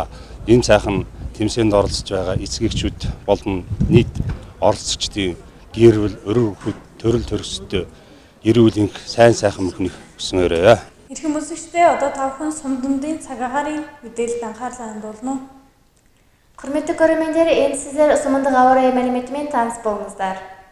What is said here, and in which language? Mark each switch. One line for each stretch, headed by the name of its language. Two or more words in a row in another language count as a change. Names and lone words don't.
Mongolian: Энэ сайхан тэмцээнд оролцож байгаа эцэг эхчүүд болон нийт оролцогчдын гэр бүл, өрөө хүүхэд, төрөл төрөстэй эрүүл энх сайн сайхан мөхнийг хүсэн өрөө. Эрхэм үзэгчдээ одоо та бүхэн сум дундын цаг агарын мэдээлэлд анхаарлаа хандуулна уу?
Kazakh: Құрметті көрермендер, енді сіздер сумындық ауа райы мәліметімен таныс болыңыздар.